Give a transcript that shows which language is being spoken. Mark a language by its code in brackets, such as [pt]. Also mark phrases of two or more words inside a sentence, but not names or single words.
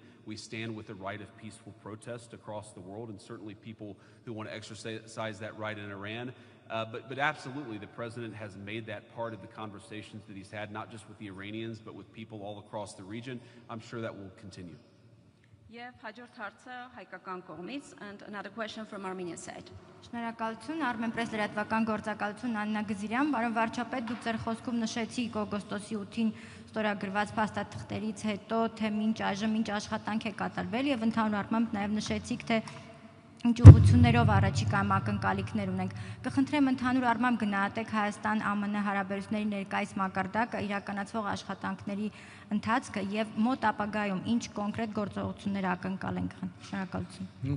[en] We stand with the right of peaceful protest across the world, and certainly people who want to exercise that right in Iran. But absolutely, the president has made that part of the conversations that he's had, not just with the Iranians, but with people all across the region. I'm sure that will continue. And another question from Armenian side. [hy] Շնորհակալություն, Armen Press լրատվական գործակալություն Աննա Գզիրյան, պարոն վարչապետ, դուք ձեր խոսքում նշեցիք օգոստոսի 8-ին ստորագրված փաստաթղթերից հետո, թե մինչ այժմ ինչ աշխատանք է կատարվել, եւ ընդհանուր առմամբ նաեւ նշեցիք, թե ինչ ուղղություններով առաջիկայում ակնկալիքներ ունենք։ Կխնդրեմ ընդհանուր առմամբ գնահատեք Հայաստան-ԱՄՆ հարաբերությունների ներկայիս մակարդակը, իրականացվող աշխատանքների ընթացքը եւ մոտ ապագայում ինչ կոնկրետ գործողություններ ակնկալենք։ Շնորհակալություն։